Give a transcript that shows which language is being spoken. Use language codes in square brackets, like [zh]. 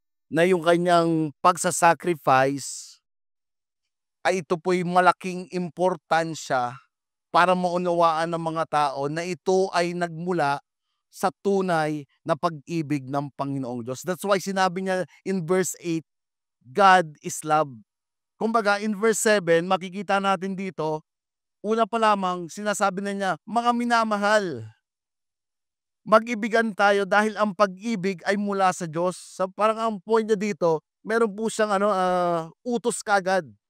[tl] Na yung kanyang pagsasacrifice ay ito po'y malaking importansya para maunawaan ng mga tao na ito ay nagmula sa tunay na pag-ibig ng Panginoong Diyos. [en] That's why [tl] sinabi niya [en] in verse 8, God is love. [tl] Kumbaga, in verse 7, makikita natin dito, una pa lamang, sinasabi na niya, mga minamahal, mag-ibigan tayo dahil ang pag-ibig ay mula sa Diyos. So, parang ang point niya dito, meron po siyang utos kagad.